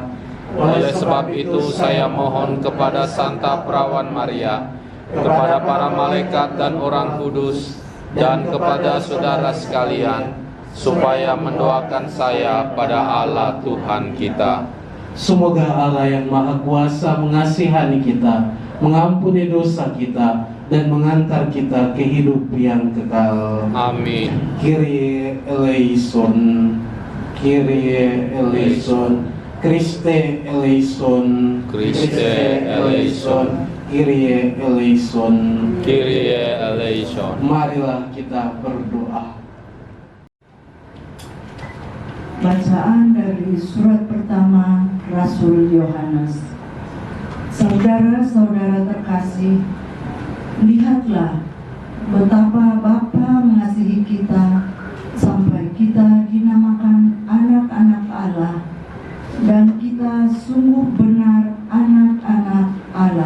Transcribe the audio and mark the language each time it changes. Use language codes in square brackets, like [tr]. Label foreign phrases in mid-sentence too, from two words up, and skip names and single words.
[id] Oleh sebab itu saya mohon kepada Santa Perawan Maria, kepada para malaikat dan orang kudus, dan kepada saudara sekalian, supaya mendoakan saya pada Allah Tuhan kita. Semoga Allah yang Maha Kuasa mengasihani kita, mengampuni dosa kita, dan mengantar kita ke hidup yang kekal. Amin. [el] Κύριε ἐλέησον, Κύριε ἐλέησον, Χριστὲ ἐλέησον, Χριστὲ ἐλέησον, Κύριε ἐλέησον. Κύριε ἐλέησον. [id] Marilah kita berdoa. Bacaan dari surat pertama Rasul Yohanes. Saudara-saudara terkasih, lihatlah betapa Bapa mengasihi kita sampai kita dinamakan anak-anak Allah, dan kita sungguh benar anak-anak Allah.